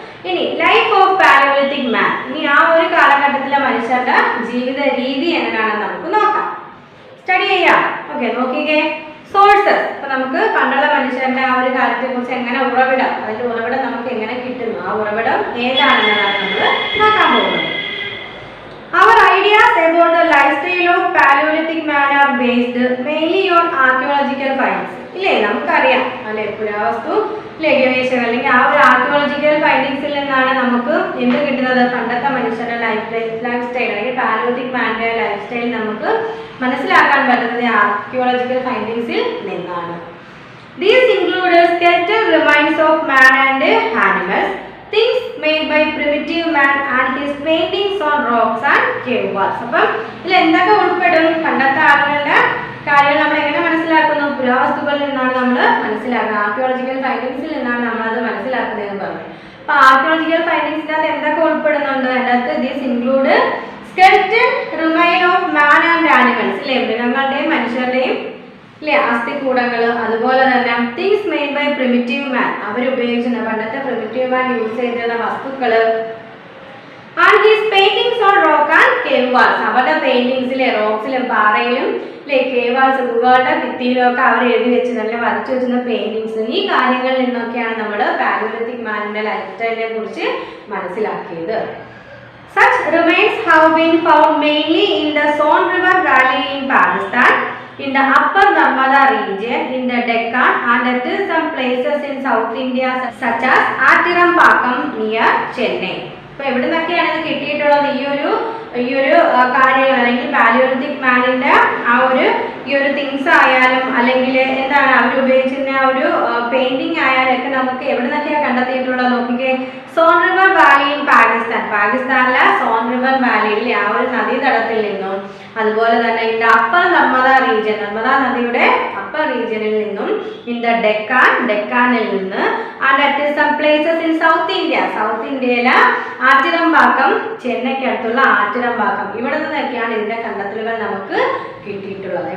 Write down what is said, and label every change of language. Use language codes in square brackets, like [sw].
[ml] ഇനി life of Palaeolithic മാൻ, ഇനി ആ ഒരു കാലഘട്ടത്തിലെ മനുഷ്യരുടെ ജീവിത രീതി എങ്ങനെയാണെന്ന് നമുക്ക് നോക്കാം, സ്റ്റഡി ചെയ്യാം. ഓക്കെ, നോക്കിക്കേ. സോഴ്സസ്, ഇപ്പൊ നമുക്ക് പണ്ടുള്ള മനുഷ്യരുടെ ആ ഒരു കാലത്തെ കുറിച്ച് എങ്ങനെ ഉറവിടം, അതിന്റെ ഉറവിടം നമുക്ക് എങ്ങനെ കിട്ടുന്നു, ആ ഉറവിടം ഏതാണെന്നാണ് നമ്മൾ നോക്കാൻ പോകുന്നത്. [en] Our ideas about the lifestyle of Paleolithic man are based mainly on archaeological finds. [ml] ഇല്ലേ, നമുക്കറിയാം അല്ലെ, പുരാവസ്തു ഗവേഷകർ അല്ലെങ്കിൽ ആ ഒരു ആർക്കിയോളജിക്കൽ ഫൈൻഡിങ്സിൽ നിന്നാണ് നമുക്ക് എന്ത് കിട്ടുന്നത്, പണ്ടത്തെ മനുഷ്യരുടെ ലൈഫ് സ്റ്റൈൽ അല്ലെങ്കിൽ പാലിയോലിത്തിക് മാൻ്റെ ലൈഫ് സ്റ്റൈൽ നമുക്ക് മനസ്സിലാക്കാൻ പറ്റുന്നത് ആർക്കിയോളജിക്കൽ ഫൈൻഡിങ്സിൽ നിന്നാണ്. [en] These include skeletal remains of man and animals, things made by primitive man and his paintings on rocks and cave walls. [ml] അപ്പം ഇതിൽ എന്തൊക്കെ ഉൾപ്പെടും, പണ്ടത്തെ ആളുകളുടെ കാര്യങ്ങൾ നമ്മൾ എങ്ങനെ മനസ്സിലാക്കുന്നു, പുരാവസ്തുക്കളിൽ നിന്നാണ് നമ്മൾ മനസ്സിലാക്കുന്നത്, ആർക്കിയോളജിക്കൽ ഫൈൻഡിങ്സിൽ നിന്നാണ് നമ്മളത് മനസ്സിലാക്കുന്നതെന്ന് പറഞ്ഞു. അപ്പോൾ ആർക്കിയോളജിക്കൽ ഫൈൻഡിങ്സിനകത്ത് എന്തൊക്കെ ഉൾപ്പെടുന്നുണ്ട്, അതിനകത്ത് [en] these include skeleton remain of man and animals, [ml] ഇല്ലേ, മൃഗങ്ങളുടെയും മനുഷ്യരുടെയും ഇല്ലേ അസ്ഥികൂടങ്ങൾ, അതുപോലെ തന്നെ [en] things made by primitive man, [ml] അവരുപയോഗിച്ചിരുന്ന പണ്ടത്തെ പ്രിമിറ്റീവ് മാൻ യൂസ് ചെയ്തിരുന്ന വസ്തുക്കൾ, [en] and his paintings on rock and cave walls, [ml] അവരുടെ പെയിന്റിങ്സിലെ റോക്സിലും പാറയിലും ഇല്ലേ കേവ് വാൾസ് ഗുഹകളുടെ ഭിത്തിയിലും ഒക്കെ അവർ എഴുതി വെച്ച് നല്ല വരച്ചു വെച്ചിരുന്ന പെയിന്റിങ്സ്, ഈ കാര്യങ്ങളിൽ നിന്നൊക്കെയാണ് നമ്മൾ പാലിയോലിത്തിക് മാനിന്റെ ലൈഫ് സ്റ്റൈലിനെ കുറിച്ച് മനസ്സിലാക്കിയത്. [en] Such remains have been found mainly in the Son River Valley in Pakistan, in the upper Narmada region, in the Deccan, and at some places in South India such as Atirampakam near Chennai. [ml] അപ്പോൾ എവിടെ നിന്നൊക്കെയാണ് ഇത് കിട്ടിയിട്ടുള്ളത്, ഈ ഒരു കാര്യങ്ങൾ അല്ലെങ്കിൽ Palaeolithic മാനിന്റെ ഈ ഒരു തിങ്സ് ആയാലും അല്ലെങ്കിൽ എന്താണ് അവർ ഉപയോഗിച്ചിരുന്ന ആ ഒരു പെയിന്റിംഗ് ആയാലും ഒക്കെ നമുക്ക് എവിടെ നിന്നൊക്കെയാണ് കണ്ടെത്തിയിട്ടുള്ളത് നോക്കിക്കേ. സോൺ റിവർ വാലി ഇൻ പാകിസ്ഥാനിലെ സോൺ റിവർ വാലിയിലെ ആ ഒരു നദീതടത്തിൽ നിന്നും, അതുപോലെ തന്നെ [en] in the upper Narmada region, [ml] Narmada നദിയുടെ അപ്പർ റീജിയനിൽ നിന്നും, ഇൻ ദ ഡെക്കാനിൽ നിന്ന്, [en] and at some places in [ml] south ഇന്ത്യയിലെ ആറ്റിറമ്പാക്കം, ചെന്നൈക്ക് അടുത്തുള്ള ആറ്റിറമ്പാക്കം, ഇവിടെ നിന്നൊക്കെയാണ് ഇതിന്റെ കണ്ടെത്തലുകൾ നമുക്ക് കിട്ടിയിട്ടുള്ളത്.